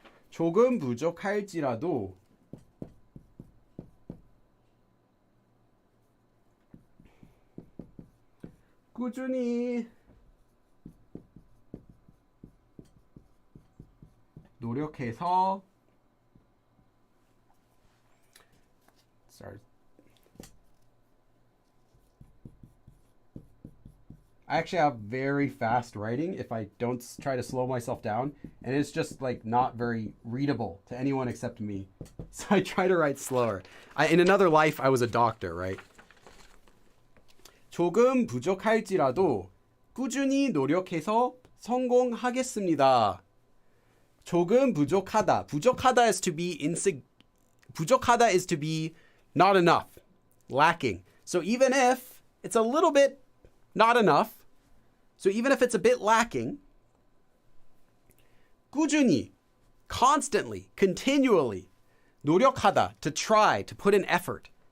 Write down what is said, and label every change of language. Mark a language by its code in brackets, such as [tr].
[ko] 조금 부족할지라도 꾸준히 노력해서 [en] I actually have very fast writing if I don't try to slow myself down, and it's just like not very readable to anyone except me. So I try to write slower. In another life, I was a doctor, right? [ko] 조금 부족할지라도 꾸준히 노력해서 성공하겠습니다. 조금 부족하다. [en] 부족하다 is to be 부족하다 is to be not enough, lacking. So even if it's a little bit not enough, so even if it's a bit lacking, 꾸준히, constantly, continually, 노력하다, to try, to put in effort.